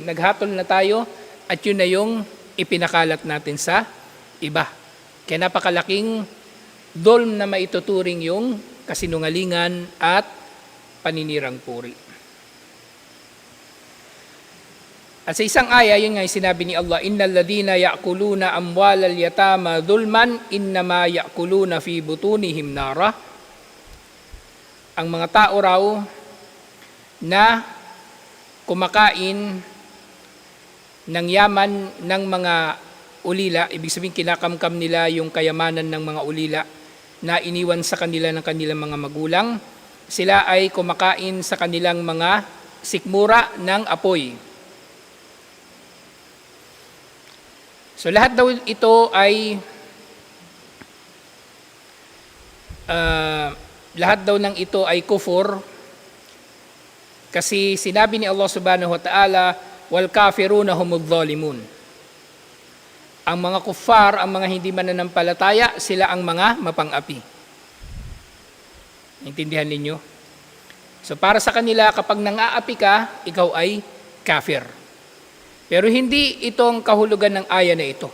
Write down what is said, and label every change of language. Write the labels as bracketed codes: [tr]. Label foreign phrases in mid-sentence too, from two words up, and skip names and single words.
[tl] Naghatol na tayo at yun na yung ipinakalat natin sa iba. Kaya napakalaking dolm na maituturing yung kasinungalingan at paninirang puri. At sa isang aya, yun nga yung sinabi ni Allah, [ar] إن الذين يأكلون أموال اليتامى ظلما إنما يأكلون في بطونهم نارا. [tl] Ang mga tao raw na kumakain ng yaman ng mga ulila, ibig sabihin kinakamkam nila yung kayamanan ng mga ulila na iniwan sa kanila ng kanilang mga magulang, sila ay kumakain sa kanilang mga sikmura ng apoy. So lahat daw ito ay lahat daw ng ito ay kufur, kasi sinabi ni Allah [ar] سبحانه وتعالى, والكافرون هم الظالمون. [tl] Ang mga kuffar, ang mga hindi mananampalataya, sila ang mga mapang-api. Intindihan ninyo? So para sa kanila, kapag nang-aapi ka, ikaw ay kafir. Pero hindi itong kahulugan ng aya na ito.